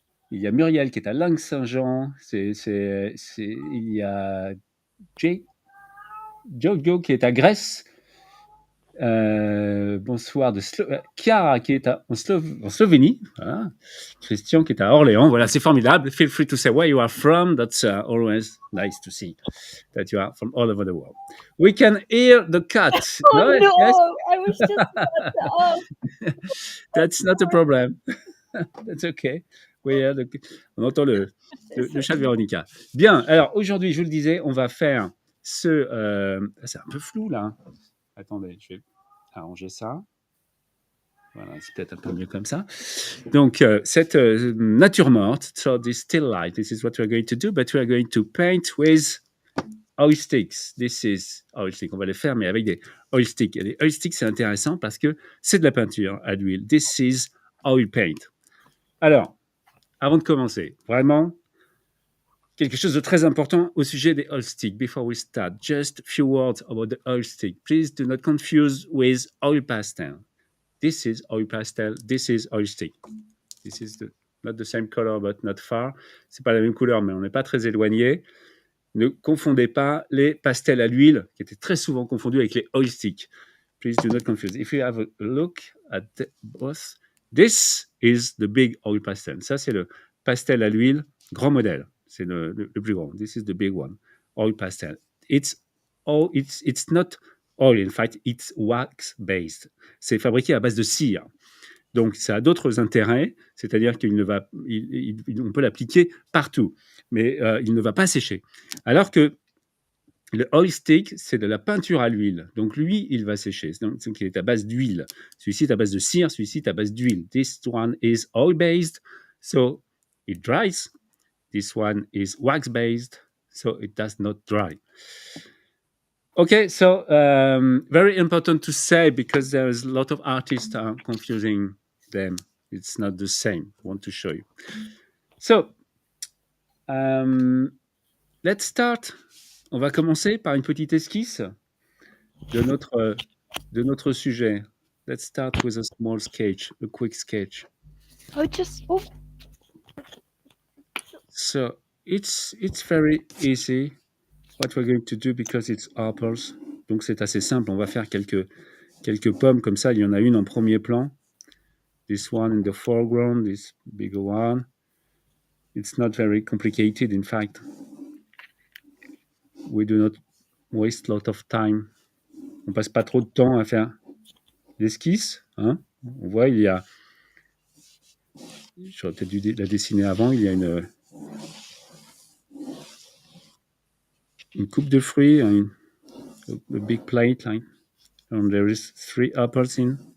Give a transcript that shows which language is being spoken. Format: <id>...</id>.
<fr>Il y a Muriel qui est à Langue-Saint-Jean. Il y a Jojo qui est à Grèce. Bonsoir de Chiara qui est en Slovénie. Voilà. Christian qui est à Orléans. Voilà, c'est formidable.</fr> <en>Feel free to say where you are from. That's always nice to see that you are from all over the world. We can hear the cat. Oh no, Yes? I was just about to off. That's not a problem. That's okay.</en> <fr>On entend le chat de Véronica. Bien, alors aujourd'hui, je vous le disais, on va faire c'est un peu flou là. Attendez, je vais arranger ça. Voilà, c'est peut-être un peu mieux comme ça. Donc, cette nature morte,</fr> <en>so this still life, this is what we're going to do, but we're going to paint with oil sticks. This is oil stick.</en> <fr>On va les faire, mais avec des oil sticks. Et les oil sticks, c'est intéressant parce que c'est de la peinture à l'huile.</fr> <en>This is oil paint.</en> <fr>Alors, avant de commencer, vraiment, quelque chose de très important au sujet des oil sticks.</fr> <en>Before we start, just a few words about the oil stick. Please do not confuse with oil pastel. This is oil pastel. This is oil stick. This is not the same color, but not far.</en> <fr>C'est pas la même couleur, mais on n'est pas très éloigné. Ne confondez pas les pastels à l'huile, qui étaient très souvent confondus avec les oil sticks.</fr> <en>Please do not confuse. If you have a look at both, this is the big oil pastel.</en> <fr>Ça, c'est le pastel à l'huile, grand modèle. C'est le plus grand.</fr> <en>This is the big one, oil pastel. It's not oil, in fact, it's wax-based.</en> <fr>C'est fabriqué à base de cire. Donc, ça a d'autres intérêts, c'est-à-dire qu'on peut l'appliquer partout, mais il ne va pas sécher. Alors que le oil stick, c'est de la peinture à l'huile. Donc, lui, il va sécher. Donc, il est à base d'huile. Celui-ci est à base de cire, celui-ci est à base d'huile.</fr> <en>This one is oil-based, so it dries. This one is wax-based, so it does not dry. Okay, so very important to say because there's a lot of artists are confusing them. It's not the same. I want to show you. So, let's start.</en> <fr>On va commencer par une petite esquisse de notre de notre sujet.</fr> <en>Let's start with a small sketch, a quick sketch. Oh, So it's very easy what we're going to do because it's apples.</en> <fr>Donc c'est assez simple, on va faire quelques pommes comme ça, il y en a une en premier plan.</fr> <en>This one in the foreground, this bigger one. It's not very complicated, in fact. We do not waste a lot of time.</en> <fr>On passe pas trop de temps à faire l'esquisse. Hein. On voit, il y a... J'aurais peut-être dû la dessiner avant. Il y a une coupe de fruits,</fr> <en>a big plate, like, and there is 3 apples in.</en>